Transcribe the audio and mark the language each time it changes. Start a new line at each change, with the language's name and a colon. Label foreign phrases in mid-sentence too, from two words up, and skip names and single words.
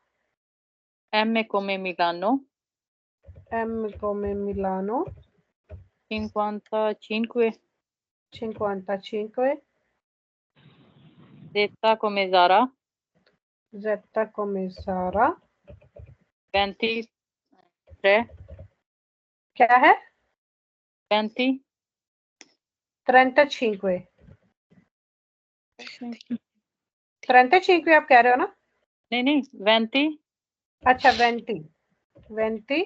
Italian: M come Milano, M come Milano, 55, 55, Z come Zara, Z come Zara, 23,
Urdu: کیا ہے 20, 35, 35 آپ کہہ رہے ہو نا? नहीं 20, अच्छा 20, 20,